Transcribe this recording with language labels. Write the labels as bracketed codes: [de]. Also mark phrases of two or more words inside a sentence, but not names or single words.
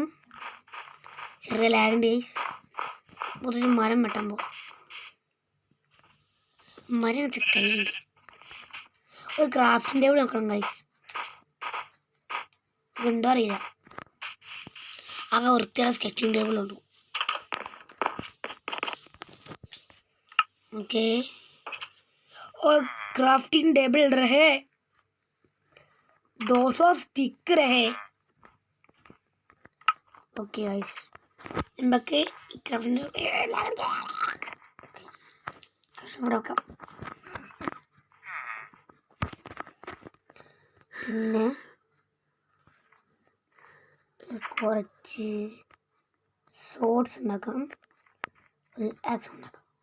[ml] ചെറിയ ലാഗിൻ്റെ ഗൈസ്. കുറച്ച് മരം വെട്ടാൻ പോകും. മരം കയ്യിലുണ്ട്. ഒരു [en] crafting table [ml] നോക്കണം ഗൈസ്. ഇതുണ്ടോ അറിയില്ല. ആകെ വൃത്തിയുള്ള [en] sketching table [ml] ഉള്ളൂ. [hi] ओके, और [en] crafting table [hi] रहे, 200 स्टिक रहे. [en] OK guys, [ml] നമുക്ക് ക്രാഫ്റ്റിംഗ് നോക്കാം. പിന്നെ കുറച്ച് സോഡ്സ് ഉണ്ടാക്കാം, ഒരു ആക്സ് ഉണ്ടാക്കാം.